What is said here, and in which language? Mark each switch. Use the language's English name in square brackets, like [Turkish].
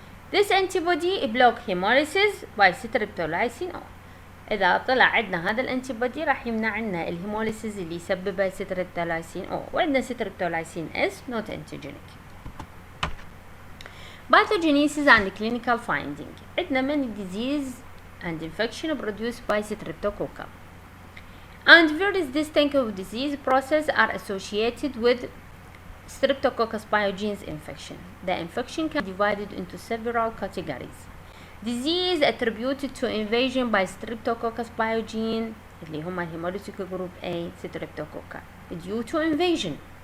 [English] This antibody block hemolysis by streptolysin O. [Arabic] إذا طلع عندنا هذا الانتيبودي راح يمنع عنا الهيموليسيس اللي يسببها streptolysin O، وعندنا streptolysin S not antigenic. [English] Pathogenesis and clinical finding. عندنا many disease and infection produced by streptococcal. And various distinct disease processes are associated with Streptococcus pyogenes infection. The infection can be divided into several categories. Disease attributed to invasion by Streptococcus pyogene [Arabic] اللي هما [English] hemolytic group A Streptococcal due to invasion.